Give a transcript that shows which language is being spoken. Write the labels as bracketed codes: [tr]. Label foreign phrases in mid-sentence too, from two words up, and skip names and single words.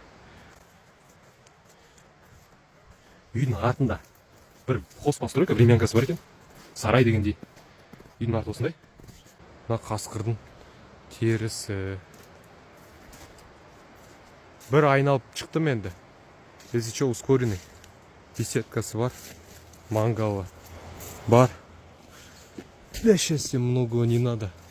[kk] Үйдің артында бір [ru] хозпостройка времянкасы [kk] бар екен. Сарай дегендей. Үйдің арты осындай. Мына қасқырдың терісі. Бір айналып шықтым енді. [ru] Если что, ускоренный. [kk] Беседкасы бар. Мангалы бар. [ru] Для счастья многого не надо.